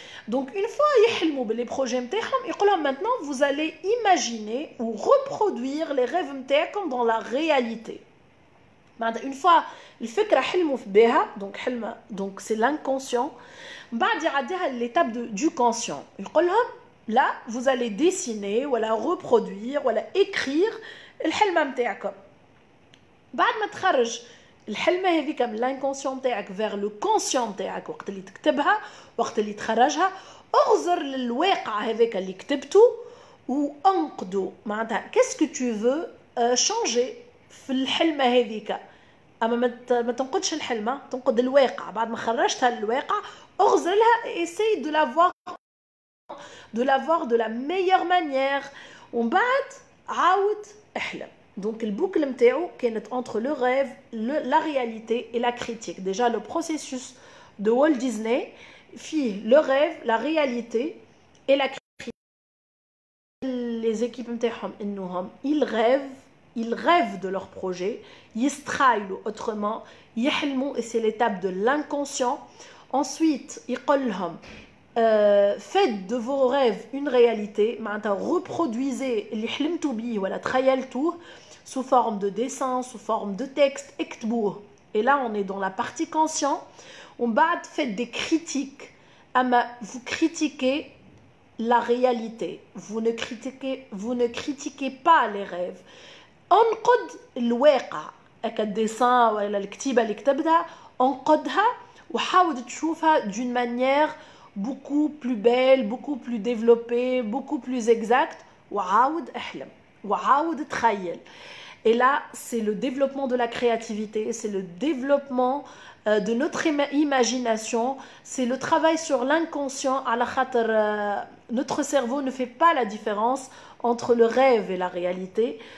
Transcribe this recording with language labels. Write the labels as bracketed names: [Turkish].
[French] Donc une fois [Arabic] يحلموا باللي بروجي نتاعهم يقول لهم [French] maintenant vous allez imaginer ou reproduire les rêves نتاعكم dans la réalité. Une fois [Arabic] الفكره حلموا بها [French] donc حلمه donc c'est l'inconscient [Arabic] بعد يعديها [French] l'étape du conscient يقول لهم là vous allez dessiner ولا reproduire ولا écrire [Arabic] الحلمه نتاعكم. بعد ما تخرج الحلمه هذيك من الانكونسيون تاعك vers le conscient تاعك وقت اللي تكتبها وقت اللي تخرجها اغزر للواقع هذاك اللي كتبته وانقده معناتها [French] qu'est-ce que tu veux changer [Arabic] في الحلمه هذيك. اما ما تنقدش الحلمه تنقد الواقع بعد ما خرجتها للواقع اغزر لها [French] essaye de la voir de la meilleure manière [Arabic] ومن بعد عاود احلم. [French] Donc le boucle نتاعو كانت entre le rêve, la réalité et la critique. Déjà le processus de Walt Disney fit le rêve, la réalité et la critique. Les équipes نتاعهم انهم ils rêvent de leur projet, [Arabic] يستخايلوا [French] autrement, يحلموا et c'est l'étape de l'inconscient. Ensuite يقول لهم faites de vos rêves une réalité, معناتها reproduisez [Arabic] اللي حلمتوا بيه ولا تخيلتوه [French] sous forme de dessin, sous forme de texte, اكتبوه. Et là on est dans la partie conscient. On بعد faites des critiques. Ama vous critiquez la réalité. Vous ne critiquez pas les rêves. [Arabic] انقد الواقع هكا الديسان ولا الكتيبه اللي كتبتها انقدها وحاول تشوفها [French] d'une manière beaucoup plus belle, beaucoup plus développée, beaucoup plus exacte [Arabic] وعاود احلم وعاود تخيل. [French] Et là, c'est le développement de la créativité, c'est le développement de notre imagination, c'est le travail sur l'inconscient. Notre cerveau ne fait pas la différence entre le rêve et la réalité.